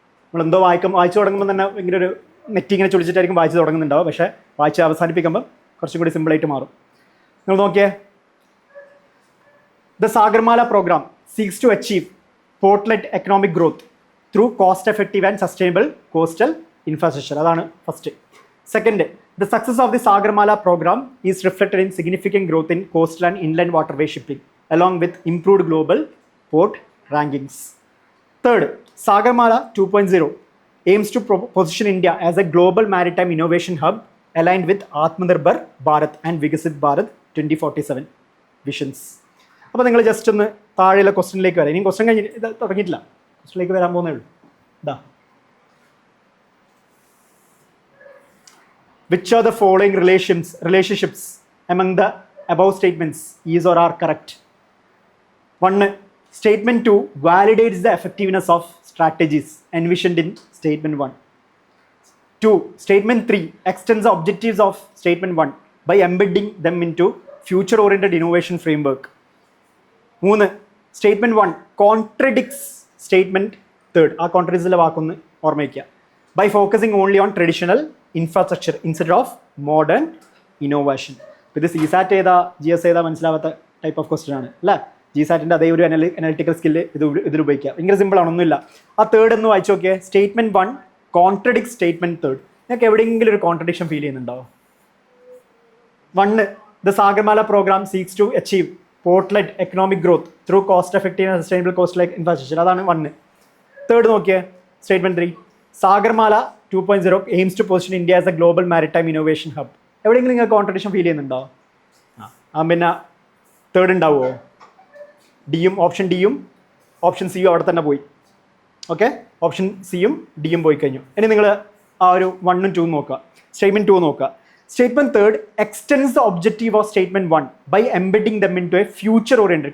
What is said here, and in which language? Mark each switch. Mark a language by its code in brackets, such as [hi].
[ml] നമ്മളെന്തോ വായിച്ചു തുടങ്ങുമ്പോൾ തന്നെ ഭയങ്കര ഒരു നെറ്റ് ഇങ്ങനെ ചൊളിച്ചിട്ടായിരിക്കും വായിച്ച് തുടങ്ങുന്നുണ്ടാവും. പക്ഷേ വായിച്ച് അവസാനിപ്പിക്കുമ്പോൾ കുറച്ചും കൂടി സിമ്പിളായിട്ട് മാറും. നിങ്ങൾ നോക്കിയേ, [en] The Sagarmala programme seeks to achieve port led economic growth through cost effective and sustainable coastal infrastructure. [ml] അതാണ് first. [en] Second, the success of the Sagarmala program is reflected in significant growth in coastal and inland waterway shipping, along with improved global port rankings. Third, Sagarmala 2.0 aims to position India as a global maritime innovation hub aligned with Atmanirbhar Bharat and Vikasit Bharat 2047 visions. [ml] അപ്പോൾ നിങ്ങൾ just ഒന്ന് താഴെയുള്ള ക്വസ്റ്റ്യനിലേക്ക് വരാം. ഇനി question കഴിഞ്ഞിട്ട് ഇത് തുടങ്ങിയിട്ടില്ല, ക്വസ്റ്റ്യനിലേക്ക് വരാൻ പോകുന്നേ ഉള്ളൂ. [en] ഇതാ, which are the following relationships among the above statements is or are correct? 1. Statement 2 validates the effectiveness of strategies envisioned in statement 1. 2. Statement 3 extends the objectives of statement 1 by embedding them into future oriented innovation framework. 3. Statement 1 contradicts statement 3. [ml] ആ കോൺട്രഡിക്സിലെ വാക്കൊന്ന് ഓർമ്മിക്കുക. [en] By focusing only on traditional infrastructure instead of modern innovation. [ml] ഇത് CSAT ഏതാ GS ഏതാ മനസ്സിലാവാത്ത type of question ആണ് അല്ലേ. GSATൻ്റെ അതേ ഒരു അനലിറ്റിക്കൽ സ്കില്ല് ഇതിൽ ഉപയോഗിക്കുക. ഭയങ്കര സിമ്പിളാണ്, ഒന്നുമില്ല. ആ തേർഡ് എന്ന് വായിച്ചു നോക്കിയേ. [en] Statement 1 contradict statement 3. [ml] നിങ്ങൾക്ക് എവിടെയെങ്കിലും ഒരു കോൺട്രഡിക്ഷൻ ഫീൽ ചെയ്യുന്നുണ്ടോ? [en] 1, the Sagarmala program seeks to achieve port-led economic growth through cost-effective and sustainable coast-like infrastructure. [ml] അതാണ് 1. തേർഡ് നോക്കിയേ, [en] Statement 3 Sagarmala 2.0 aims to position India as a global maritime innovation hub. [ml] എവിടെയെങ്കിലും നിങ്ങൾക്ക് contradiction feel ചെയ്യുന്നുണ്ടോ? പിന്നെ third ഉണ്ടാവുമോ? Option ഡിയും option സിയും അവിടെ തന്നെ പോയി. ഓക്കെ, ഓപ്ഷൻ സിയും ഡിയും പോയി കഴിഞ്ഞു. ഇനി നിങ്ങൾ ആ ഒരു 1 ഉം 2 നോക്കുക. സ്റ്റേറ്റ്മെന്റ് 2 നോക്കുക. [en] Statement 3 extends the objective of statement 1 by embedding them into a future oriented.